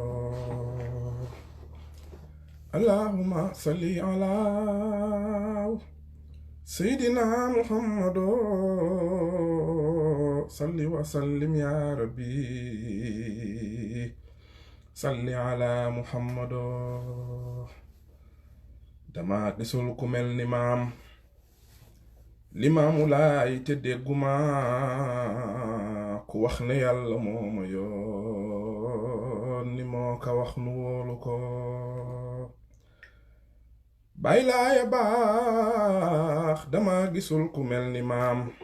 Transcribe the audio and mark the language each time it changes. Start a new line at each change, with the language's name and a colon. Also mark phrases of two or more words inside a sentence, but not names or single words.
Arabic: اللهم صل على سيدنا محمد صل وسلم يا ربي صل على محمد
Wolof: dama gisul ku mel ni maam Limaamu Laay te dégguma ku wax ne yàlla moo ma yónni moo ka wax nu wóolu ko Baay Laaya baax dama gisul ku mel ni maam